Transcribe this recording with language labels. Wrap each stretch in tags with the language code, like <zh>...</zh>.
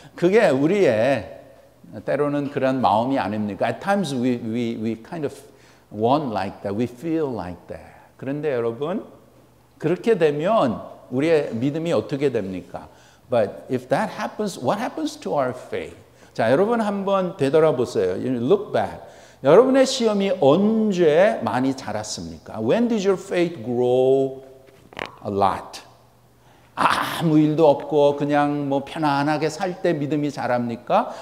<ko>그게 우리의 때로는 그런 마음이 아닙니까?</ko> <en>At times we kind of want like that. We feel like that.</en> <ko>그런데 여러분, 그렇게 되면 우리의 믿음이 어떻게 됩니까?</ko> <en>But if that happens, what happens to our faith?</en> <ko>자, 여러분 한번 되돌아보세요.</ko> <en>Look back.</en> <ko>여러분의 시험이 언제 많이 자랐습니까?</ko> <en>When did your faith grow a lot?</en> <ko>아무 일도 없고 그냥 뭐 편안하게 살 때 믿음이 자랍니까?</ko>